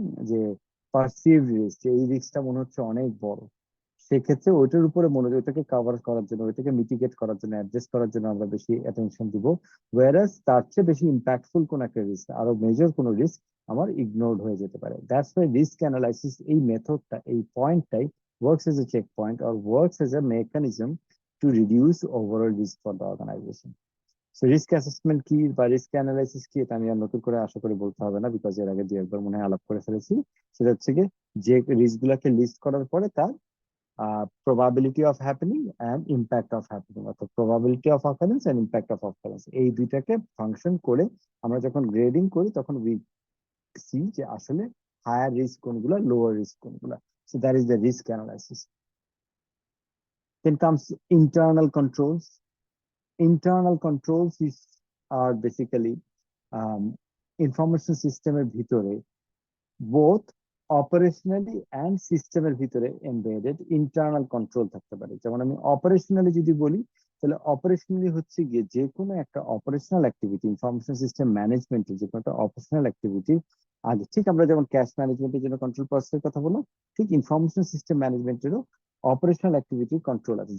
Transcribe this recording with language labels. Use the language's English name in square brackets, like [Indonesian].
[Bangla] যে perceived risk, এই রিস্কটা মনে হচ্ছে অনেক বড়, সেক্ষেত্রে ওইটার উপরে মনোযোগ, ওইটাকে কভার করার জন্য, ওইটাকে মিটিগেট করার জন্য, অ্যাডজাস্ট করার জন্য আমরা বেশি অ্যাটেনশন দিব। ওয়ারাস তার চেয়ে বেশি ইম্প্যাক্টফুল কোন একটা রিস্ক, আরো মেজর কোন রিস্ক আমার ইগনোরড হয়ে যেতে পারে। [English] that's why risk analysis, [Bangla] এই মেথডটা, এই পয়েন্টটাই [English] works as a checkpoint or works as a mechanism to reduce overall risk for the organization. [Bangla] So risk assessment কি বা রিস্ক অ্যানালাইসিস কি, এটা আমি আর নতুন করে আশা করি বলতে হবে না, বিকজ এর আগে দু একবার মনে হয় আলাপ করে ফেলেছি। সেটা হচ্ছে কি যে রিস্ক গুলাকে লিস্ট করার পরে তার [English] probability of happening and impact of happening, [Bangla] অর্থাৎ [English] probability of occurrence and impact of occurrence, [Bangla] এই দুইটাকে ফাংশন করে আমরা যখন গ্রেডিং করি তখন উই সি যে আসলে হায়ার রিস্ক কোনগুলা, লোয়ার রিস্ক কোনগুলা। [English] So that is the risk analysis. Then comes internal controls. Internal controls are basically [Bangla] information systemer ভিতরে both অপারেশনালি অ্যান্ড সিস্টেমের ভিতরে এমবেডেড ইন্টারনাল কন্ট্রোল থাকতে পারে। যেমন আমি অপারেশনালি যদি বলি, তাহলে অপারেশনালি হচ্ছে গিয়ে যে কোনো একটা অপারেশনাল অ্যাক্টিভিটি, ইনফরমেশন সিস্টেম ম্যানেজমেন্টের যে কোনো একটা অপারেশনাল অ্যাক্টিভিটি আগে, ঠিক আমরা যেমন ক্যাশ ম্যানেজমেন্টের জন্য কন্ট্রোল প্রসেসের কথা বললাম, ঠিক information system ম্যানেজমেন্টেরও operational activity control আছে।